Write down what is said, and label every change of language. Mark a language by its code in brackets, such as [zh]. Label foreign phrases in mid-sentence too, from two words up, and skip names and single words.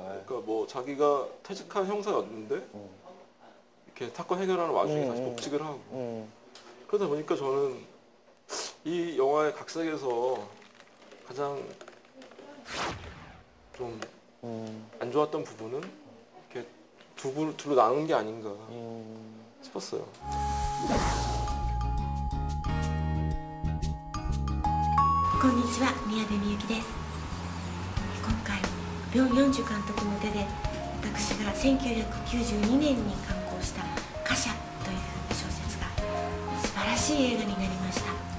[ko] 그러니까 뭐 자기가 퇴직한 형사였는데 이렇게 사건 해결하는 와중에 다시 복직을 하고 그러다 보니까 저는 이 영화의 각색에서 가장 좀 안 좋았던 부분은 이렇게 둘로 나눈 게 아닌가 싶었어요. [ja] こんにちは、宮部みゆきです。今回、ビョン・ヨンジュ監督の手で私が1992年に刊行した「貨車」という小説が素晴らしい映画になりました。